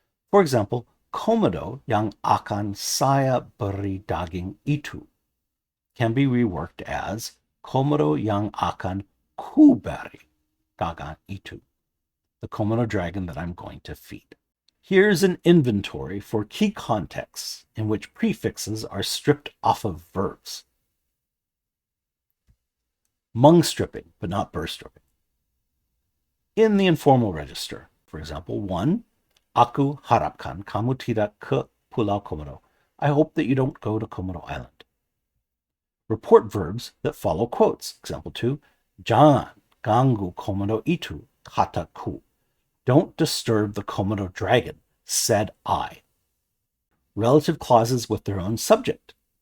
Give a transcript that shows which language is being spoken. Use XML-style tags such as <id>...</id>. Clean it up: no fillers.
<en>For example,</en> <id>Komodo yang akan saya beri daging itu</id> <en>can be reworked as</en> <id>Komodo yang akan ku beri daging itu,</id> <en>the Komodo dragon that I'm going to feed. Here's an inventory for key contexts in which prefixes are stripped off of verbs. Meng stripping, but not burr stripping. In the informal register, for example,</en> <id>1, Aku harapkan kamu tidak ke Pulau Komodo.</id> <en>I hope that you don't go to Komodo Island. Report verbs that follow quotes.</en> <id>Example 2, Jangan ganggu Komodo itu, kataku.</id> <en>Don't disturb the Komodo dragon, said I. Relative clauses with their own subject.</en>